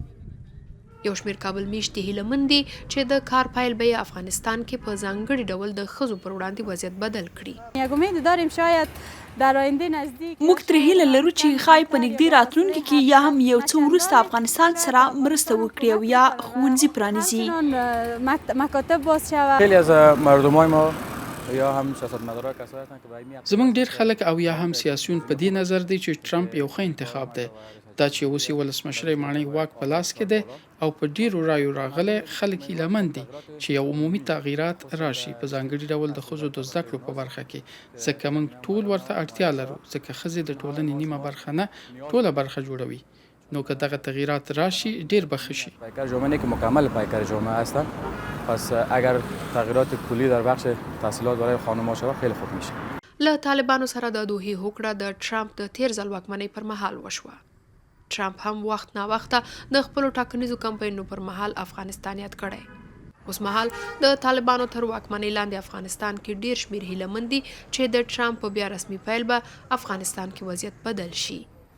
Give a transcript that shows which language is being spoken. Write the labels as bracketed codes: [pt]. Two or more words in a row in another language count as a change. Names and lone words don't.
[ps] یو شمېر کابل میشتې هیله مند دي چې د کار پیل به یې افغانستان کې په ځانګړي ډول د ښځو پر وړاندې وضعیت بدل کړي. موږ ترې هیله لرو چې ښایي په نږدې راتلونکي کې یا هم یو څه وروسته افغانستان سره مرسته وکړي او یا ښوونځي پرانیزي. [fa] خیلی از مردمای ما یا هم سیاستمدارا کسایی هستند که برای [ps] زمونږ ډیر خلک او یا هم سیاسیون په دې نظر دی چې ترمپ یو ښه انتخاب دی. دا چې اوس یې ولسمشر ماڼۍ واک په لاس کې دی او په ډیرو رایو راغلی خلک هیله مند دي چې یو عمومي تغییرات راشي په ځانګړي ډول د ښځو د زده کړو په برخه کې، ځکه موږ ټول ورته اړتیا لرو، ځکه ښځې د ټولنې نیمه برخه نه ټوله برخه جوړوي. نو که دغه تغییرات راشي ډیر به ښه شي. [fa] پیکر جامعه که مکمل پیکر جامعه هستن، پس اگر تغییرات کلی در بخش تحصیلات برای خانم‌ها شود خیلی خوب میشه. [ps] له طالبانو سره د دوحې هوکړه د ترمپ د تیر ځل واکمنۍ پر مهال وشوه. ترمپ هم وخت نا وخته د خپلو ټاکنیزو کمپاینونو پر مهال افغانستان یاد کړی. اوس مهال د طالبانو تر واکمنۍ لاندې افغانستان کې ډیر شمیر هیله مند دي چې د ترمپ په بیا رسمي پیل به افغانستان کې وضعیت بدل شي.